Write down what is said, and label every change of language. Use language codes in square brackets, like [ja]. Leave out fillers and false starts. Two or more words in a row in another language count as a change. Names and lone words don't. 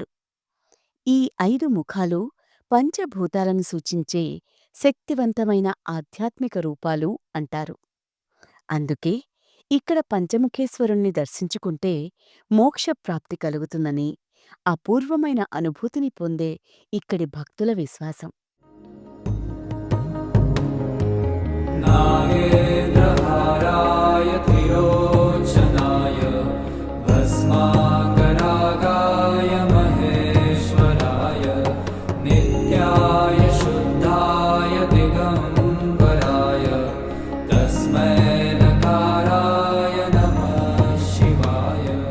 [te] ఈ 5 ముఖాలు పంచభూతాలను సూచించే శక్తివంతమైన ఆధ్యాత్మిక రూపాలు అంటారు. అందుకే ఇక్కడ పంచముఖేశ్వరుణ్ణి దర్శించుకుంటే మోక్షప్రాప్తి కలుగుతుందని, అపూర్వమైన అనుభూతిని పొందే ఇక్కడి భక్తుల విశ్వాసం. [sa] नागेन्द्रहाराय त्रिलोचनाय भस्माकरागाय महेश्वराय नित्याय शुद्धाय दिगम्बराय तस्मै नकाराय नमः शिवाय.